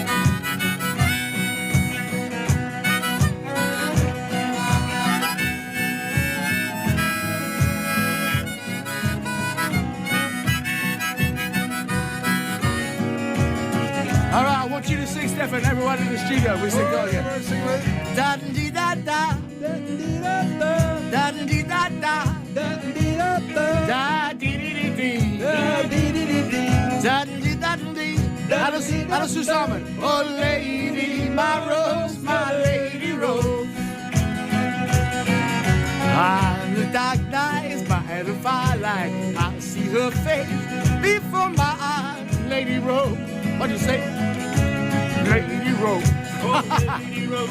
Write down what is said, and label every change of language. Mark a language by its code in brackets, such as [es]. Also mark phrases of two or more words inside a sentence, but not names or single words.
[en] All right, I want you to sing, Stephan. Everyone in the studio, we sing all again. Da dee da da, da dee da da, da dee da da, da dee da da, da dee dee dee, da dee dee dee, da dee da dee. [de] Alles zusammen. [en] Oh lady, my rose, my Lady Rose. On the dark nights by the firelight, I see her face before my eyes, Lady Rose. What do you say? Lady Rose. Oh, Lady Rose.